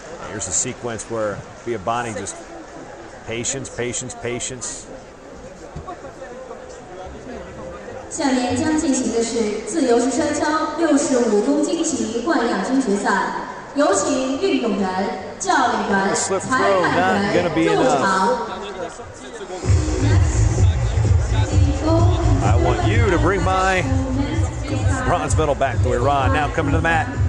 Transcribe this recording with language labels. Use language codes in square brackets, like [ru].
[en] Here's a sequence where Biabani just patience. [zh] 下面将进行的是自由式摔跤65公斤级冠亚军决赛，有请运动员、教练员、裁判员入场。 [en] I want you to bring my bronze medal back to Iran. Now coming to the mat.